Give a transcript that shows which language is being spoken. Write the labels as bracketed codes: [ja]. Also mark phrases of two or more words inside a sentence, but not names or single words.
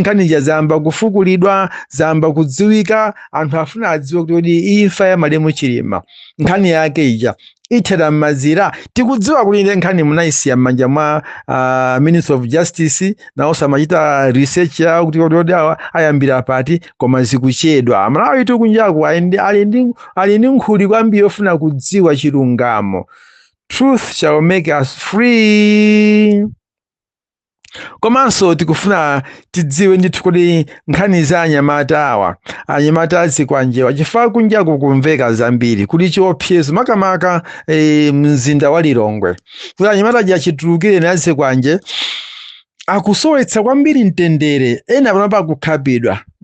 [ny] nkhani zamba kufukulidwa zamba kudziwika anthu afuna adziwe kuti imfa ya Malemu Chilima nkhani yake ija ithera m'mazira tikudziwa kuti nkhani munayisiya m'manja mwa [en] Minister of Justice [ny] nawo samachita research yawo kuti ayambira pati koma zikuchedwa Amalawi tikunjaku ali ndi nkhuli kwambiri yofuna kudziwa chilungamo. [en] Truth shall make us free. [ny] Komanso tikufuna tidziwe ndithu kuti nkhani za anyamata azikwanjewa chifukwa kunjaku kumveka zambiri kuti chiopsezo makamaka mzinda wa Lilongwe kuti anyamata achitulukire nazikwanje akusowetsa kwambiri mtendere ena panopa kukhabidwa